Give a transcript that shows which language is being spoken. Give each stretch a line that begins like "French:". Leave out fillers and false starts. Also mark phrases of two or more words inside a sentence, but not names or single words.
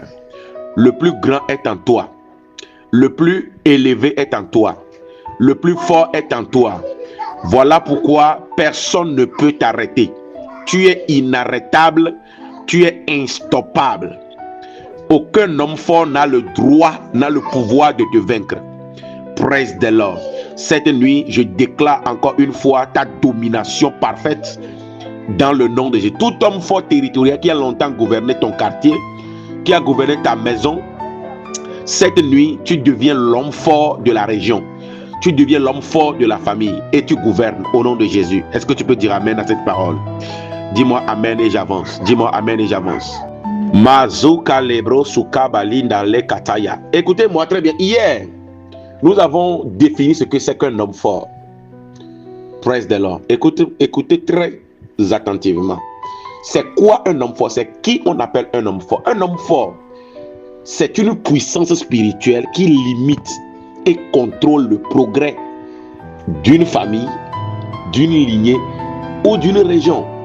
French: Le plus grand est en toi. Le plus élevé est en toi. Le plus fort est en toi. Voilà pourquoi personne ne peut t'arrêter. Tu es inarrêtable. Tu es instoppable. Aucun homme fort n'a le droit, n'a le pouvoir de te vaincre.
English: Praise the Lord.
French: Cette nuit, je déclare encore une fois ta domination parfaite dans le nom de Jésus. Tout homme fort territorial qui a longtemps gouverné ton quartier, qui a gouverné ta maison, cette nuit, tu deviens l'homme fort de la région. Tu deviens l'homme fort de la famille et tu gouvernes au nom de Jésus. Est-ce que tu peux dire amen à cette parole? Dis-moi amen et j'avance. Dis-moi amen et j'avance. Mazuka lebro sukabalinda le kataya. Écoutez-moi très bien. Hier, nous avons défini ce que c'est qu'un homme fort.
English: Praise the Lord.
French: Écoutez très attentivement. C'est quoi un homme fort? C'est qui on appelle un homme fort? Un homme fort, c'est une puissance spirituelle qui limite et contrôle le progrès d'une famille, d'une lignée ou d'une région.